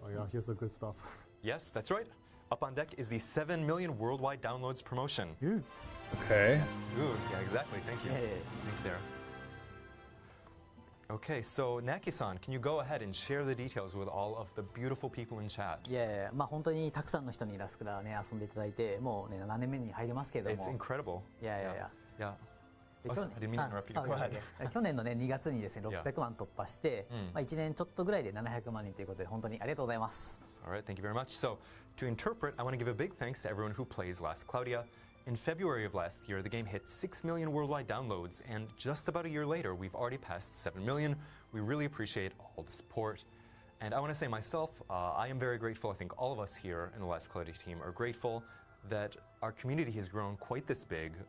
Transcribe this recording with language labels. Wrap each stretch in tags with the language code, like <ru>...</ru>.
<en>Oh yeah, here's the good stuff. Yes, that's right. Up on deck is the 7 million worldwide downloads promotion. Okay. Ooh, yeah, exactly. Thank you. Yeah. Thank you there. Okay, so Naki-san, can you go ahead and share the details with all of the beautiful people in chat?</en> <ja>いやいや、まあ本当にたくさんの人にラスクラね遊んでいただいて、もうね7年目に入りますけれど</ja> <en>It's</en> <ja>も、</ja> <en>incredible.</en> <ja>いやいやいや。</ja> <en>Yeah.</en> <ja>で</ja> <en>Oh, sorry, I didn't mean to interrupt you. Go ahead.</en> <ja>去年のね2月にですね</ja> <en>Yeah.</en> <ja>600万突破して、まあ1年ちょっとぐらいで700万人ということで本当にありがとうございます。</ja> <en>All right, thank you very much. So, to interpret, I want to give a big thanks to everyone who plays Last Cloudia. In February of last year, the game hit 6 million worldwide downloads, and just about a year later, we've already passed 7 million. We really appreciate all the support. And I want to say myself, I am very grateful. I think all of us here in the Last Cloudia team are grateful that our community has grown quite this big.</en>